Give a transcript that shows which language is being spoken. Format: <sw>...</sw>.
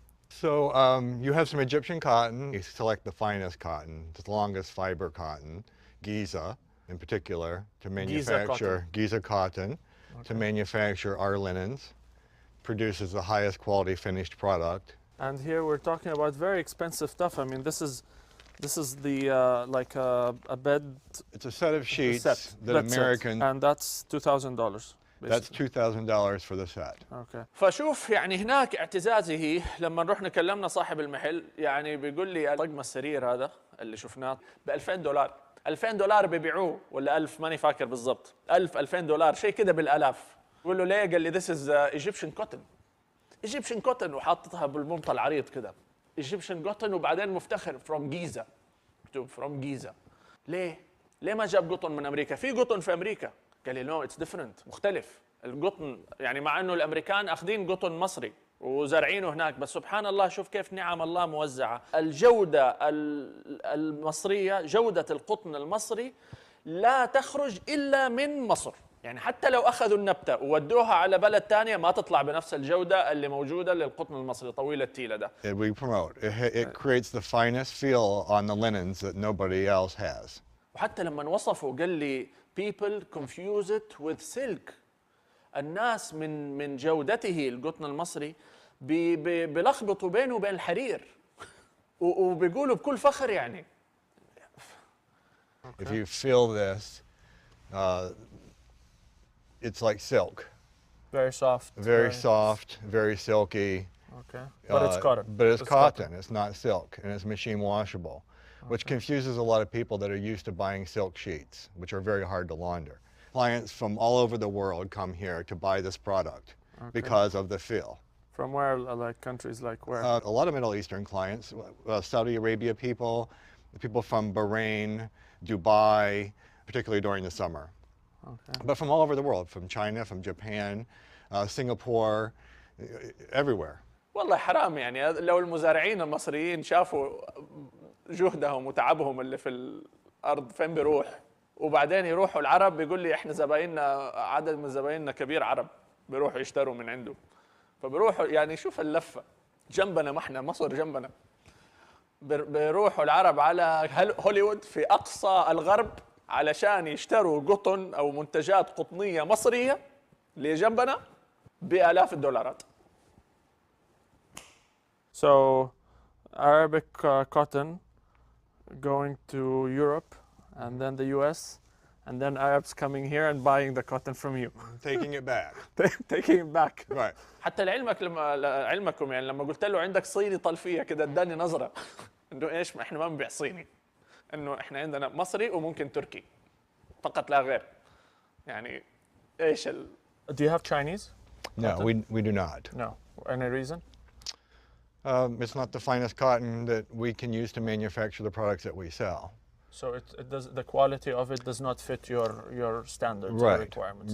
<en>So you have some Egyptian cotton. You select the finest cotton, the longest fiber cotton, Giza in particular, to manufacture Giza cotton, to manufacture our linens. Produces the highest quality finished product. And here we're talking about very expensive stuff. I mean, this is the like a bed. It's a set of sheets that American. And that's $2,000. That's $2,000 for the set. Okay.</en> <ar>فشوف يعني هناك اعتزازي لما رحنا كلمنا صاحب المحل، يعني بيقول لي طقم السرير هذا اللي شفناه ب $2000. $2000 بيبيعوه ولا 1000 ماني فاكر بالضبط. 1000 $2000 شيء كده بالالاف. بقول له ليه؟ قال لي</ar> <en>this is Egyptian cotton. Egyptian cotton</en> <ar>وحاططها بالممطى العريض كده.</ar> <en>Egyptian cotton</en> <ar>وبعدين مفتخر</ar> <en>from Giza.</en> <ar>مكتوب from Giza. ليه؟ ليه ما جاب قطن من امريكا؟ في قطن في امريكا. قال لي</ar> <en>no it's different،</en> <ar>مختلف. القطن يعني مع انه الامريكان اخذين قطن مصري وزارعينه هناك، بس سبحان الله شوف كيف نعم الله موزعة. الجودة المصرية، جودة القطن المصري لا تخرج إلا من مصر. يعني حتى لو أخذوا النبتة وودوها على بلد تانية ما تطلع بنفس الجودة اللي موجودة للقطن المصري طويل التيلة ده.</ar> <en>We promote. It creates the finest feel on the linens that nobody else has.</en> <ar>وحتى لما وصفوا قال لي</ar> <en>people confuse it with silk.</en> <ar>الناس من جودته القطن المصري بيلخبطوا بينه وبين الحرير وبيقولوا بكل فخر يعني.</ar> <en>If you feel this, it's like silk. Very soft. Very soft, very silky. Okay. But it's cotton. But it's cotton. It's not silk, and it's machine washable, which confuses a lot of people that are used to buying silk sheets, which are very hard to launder. Clients from all over the world come here to buy this product because of the feel. From where, like countries like where? A lot of Middle Eastern clients, Saudi Arabia people from Bahrain, Dubai, particularly during the summer. Okay. But from all over the world, from China, from Japan, Singapore, everywhere.</en> <ar>والله حرام يعني لو المزارعين المصريين شافوا جهدهم وتعبهم اللي في الأرض فين بيروح، وبعدين يروحوا العرب بيقول لي احنا زبايننا عدد من زبايننا كبير عرب بيروحوا يشتروا من عنده، فبيروحوا يعني شوف اللفة جنبنا، ما احنا مصر جنبنا، بيروحوا العرب على هوليوود في أقصى الغرب علشان يشتروا قطن أو منتجات قطنية مصرية اللي جنبنا بآلاف الدولارات.</ar> <en>So Arabic cotton going to Europe and then the US and then Arabs coming here and buying the cotton from you. Taking it back. Taking it back. Right.</en> <ar>حتى لعلمكم يعني لما قلت له عندك صيني طلفية كده اداني نظرة انه ايش احنا ما بنبيع صيني، انه احنا عندنا مصري وممكن تركي فقط لا غير. يعني ايش</ar> <en>Do you have Chinese? No, we do not. No. Any reason? It's not the finest cotton that we can use to manufacture the products that we sell. So it does, the quality of it does not fit your standards or requirements.</en>